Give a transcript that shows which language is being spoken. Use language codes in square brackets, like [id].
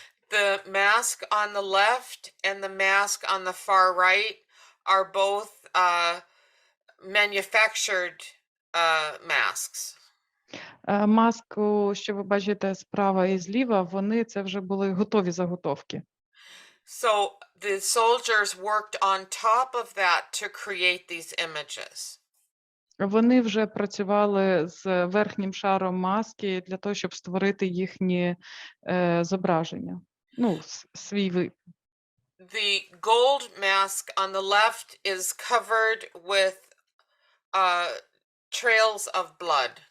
[en] The mask on the left and the mask on the far right are both manufactured masks. [uk] Маску, що ви бачите справа і зліва, вони це вже були готові заготовки. [en] So the soldiers worked on top of that to create these images. [uk] Вони вже працювали з верхнім шаром маски для того, щоб створити їхні зображення. Ну, свій вид. [en] The gold mask on the left is covered with trails of blood.